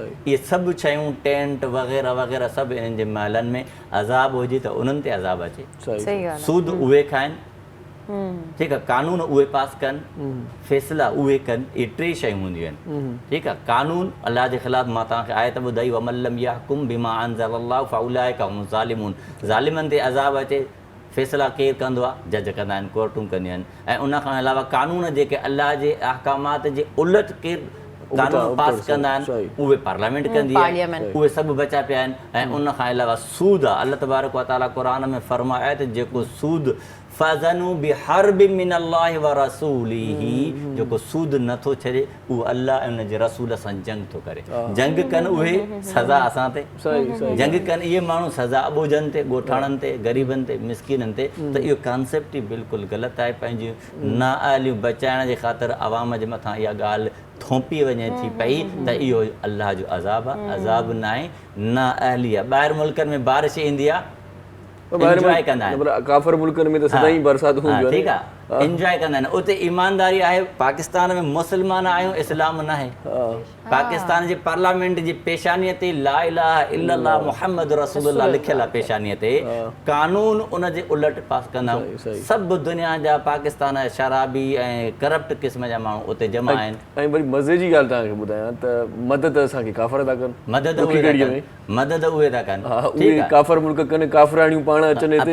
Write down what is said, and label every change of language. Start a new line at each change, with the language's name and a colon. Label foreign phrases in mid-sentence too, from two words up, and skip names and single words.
Sindhi: इहे सभु शयूं टेंट वग़ैरह वग़ैरह सभु इन्हनि जे महलनि में अज़ाब हुजे त उन्हनि ते अज़ाब अचे। सूद उहे खाइनि ठीकु आहे, कानून उहे पास कनि, फ़ैसिला उहे कनि, इहे टे शयूं हूंदियूं आहिनि। ठीकु आहे, कानून अलाह जे ख़िलाफ़ु मां तव्हांखे आयत ॿुधाई,
Arabic: ومن لم يحكم بما أنزل الله فأولئك هم الظالمون,
Sindhi: ज़ालिमनि ते अज़ाब अचे, फ़ैसिला केरु कंदो आहे, जज कंदा आहिनि, कोर्टूं कंदियूं आहिनि। ऐं उन खां अलावा कानून जेके अलाह जे अहकामात जे उलट केरु कानून पास कंदा आहिनि उहे पार्लियामेंट कंदी आहे, उहे सभु बचा पिया आहिनि। ऐं उन खां अलावा सूद आहे,
Arabic: الله تبارك وتعالى
Sindhi: क़ुरान में फरमाए त जेको सूद
Arabic: فأذنوا بحرب من الله ورسوله,
Sindhi: जेको सूद नथो छॾे उहो अल्लाह ऐं उन जे रसूल सां जंग थो करे। जंग कनि उहे, सज़ा असां ते, जंग कनि इहे माण्हू, सज़ा अॿोजनि ते, ॻोठाणनि ते, ग़रीबनि ते, मिसकिननि ते। त इहो कॉन्सेप्ट ई बिल्कुलु ग़लति आहे। पंहिंजियूं नाअहलियूं बचाइण जे ख़ातिर आवाम जे मथां इहा ॻाल्हि थोपी वञे थी पई त इहो अलाह जो अज़ाब आहे, अज़ाब न आहे, नाअहली आहे। ॿाहिरि मुल्कनि में बारिश ईंदी आहे, एंजॉय कंदा आहिनि, काफ़िर मुल्कनि में त सदाईं बरसात हूंदी आहे, ठीकु आहे, एंजॉय कंदा आहिनि। उते ईमानदारी आहे। पाकिस्तान में मुस्लमान आहियूं, इस्लाम न आहे। पाकिस्तान जे पार्लियामेंट जी पेशानीअ ते
Arabic: لا إله إلا الله محمد رسول الله
Sindhi: लिखियल आहे, पेशानीअ ते कानून उन जे उलट पास कंदा आहियूं। सभु दुनिया जा पाकिस्तान जा शराबी ऐं करप्ट क़िस्म जा माण्हू उते जमा आहिनि। ऐं वरी मज़े जी ॻाल्हि तव्हांखे ॿुधायां त मदद असांखे काफ़र था कनि, मदद उहे था कनि, मदद उहे था कनि, उहे काफ़र मुल्क कनि, काफ़राणियूं पाण अचनि हिते,